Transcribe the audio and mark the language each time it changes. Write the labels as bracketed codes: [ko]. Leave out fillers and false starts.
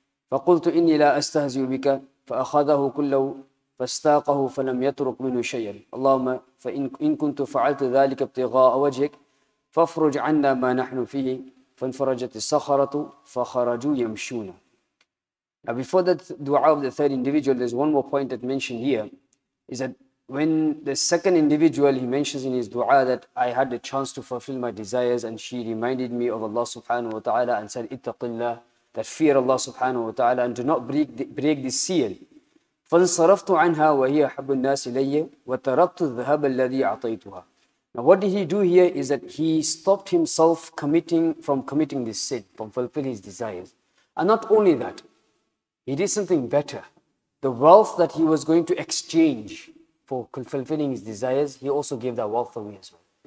[ar] فقلت إني لا أستهزئ بك فأخذه كله فاستاقه فلم يترك منه شيئا اللهم فإن كنت فعلت ذلك ابتغاء وجهك فافرج عنا ما نحن فيه فانفرجت الصخرة فخرجوا يمشون. [en] Now before that dua of the third individual, there's one more point that mentioned here, is that when the second individual, he mentions in his dua that I had the chance to fulfill my desires and she reminded me of Allah subhanahu wa ta'ala and said ittaqillah, that fear Allah subhanahu wa ta'ala and do not break the seal. [ar] فانصرفت عنها وهي أحب الناس إلي وتركت الذهب الذي أعطيتها. [en] Now what did he do here is that he stopped himself from committing this sin, from fulfilling his desires. And not only that, he did something better. The wealth that he was going to exchange for fulfilling his desires, he also gave that wealth away as well.